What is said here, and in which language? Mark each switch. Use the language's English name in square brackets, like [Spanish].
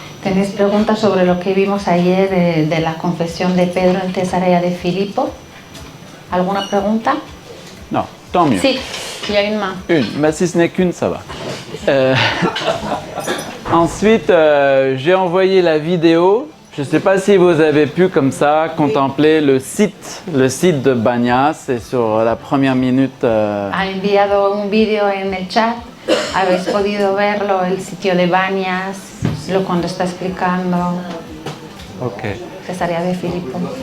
[Spanish] ¿Tenéis preguntas sobre lo que vimos ayer de la confesión de Pedro en Cesarea de Filipo? ¿Alguna pregunta? [French] Non, tant mieux. [Spanish] Sí, [French] il y a une main. Une, mais si ce n'est qu'une, ça va. Ensuite, j'ai envoyé la vidéo. Je ne sais pas si vous avez pu comme ça contempler le site de Banya, c'est sur la première minute. [Spanish] Ha enviado un vídeo en el chat. Habéis podido verlo, el sitio de Banias, cuando está explicando Cesarea de Filipo.